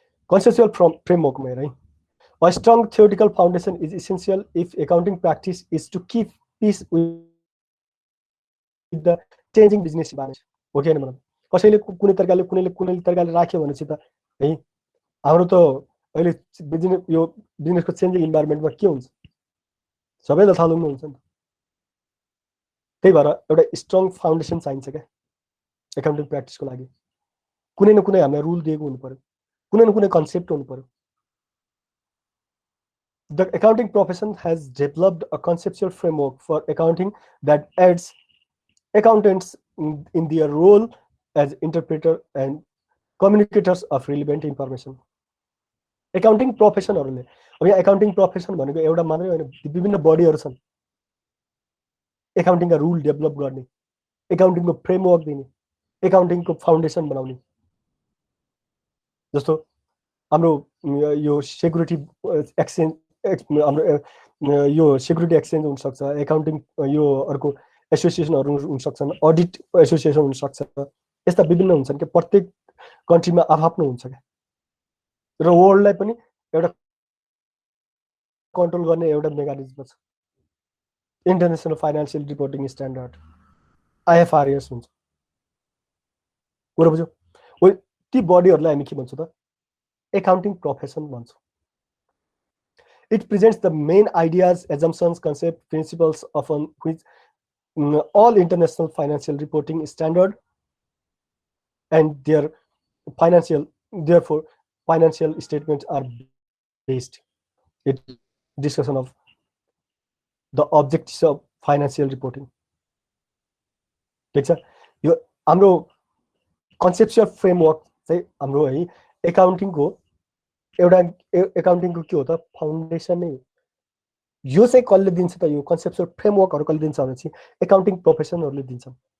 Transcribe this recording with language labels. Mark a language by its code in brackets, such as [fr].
[ne] Conceptual फ्रेमवर्कमा हेर है, [en] a strong theoretical foundation is essential if accounting practice is to keep pace with the changing business environment. [ne] हो कि हैन भन, कसैले कुनै तरिकाले राख्यो भनेपछि त है हाम्रो त अहिले यो बिजनेसको चेन्जिङ इन्भाइरोमेन्टमा के हुन्छ, सबैलाई थालुङ्ग हुन्छ नि। त्यही भएर एउटा स्ट्रङ फाउन्डेसन चाहिन्छ क्या एकाउन्टिङ प्र्याक्टिसको लागि। कुनै न कुनै हामीलाई रुल दिएको हुनु पर्यो, कुनै न कुनै कन्सेप्ट हुनु पर्यो। [en] The accounting profession has developed a conceptual framework for accounting that aids accountants in their role as interpreter and communicators of relevant information. [ne] Accounting profession हरुले, अब यहाँ accounting profession भनेको एउटा मात्रै हैन, विभिन्न बडीहरु छन् एकाउन्टिङका रुल डेभलप गर्ने, एकाउन्टिङको फ्रेमवर्क दिने, एकाउन्टिङको फाउन्डेसन बनाउने। जस्तो हाम्रो यो सेक्युरिटी एक्सचेन्ज, हाम्रो यो सेक्युरिटी एक्सचेन्ज हुन सक्छ, एकाउन्टिङ यो अर्को एसोसिएसनहरु हुन सक्छन्, अडिट एसोसिएसन हुन सक्छ, यस्ता विभिन्न हुन्छन् कि प्रत्येक कन्ट्रीमा आफ्नो हुन्छ क्या। र वर्ल्डलाई पनि एउटा कन्ट्रोल गर्ने एउटा मेकानिजम छ, international financial reporting standard IFRS हुन्छ। कुरा बुझ्यौ? ती बडीहरुलाई हामी के भन्छौँ त, accounting profession भन्छौँ। [en] It presents the main ideas, assumptions, concepts, principles upon which all international financial reporting standard and therefore financial statements are based. It discussion of the objectives of financial reporting. [ne] ठीक छ, यो हाम्रो conceptual framework चाहिँ हाम्रो है एकाउन्टिङको एउटा एकाउन्टिङको के हो त, फाउन्डेसन नै हो। यो चाहिँ कसले दिन्छ त, यो कन्सेप्चुअल फ्रेमवर्कहरु कसले दिन्छ भनेपछि एकाउन्टिङ प्रोफेसनहरुले दिन्छन्।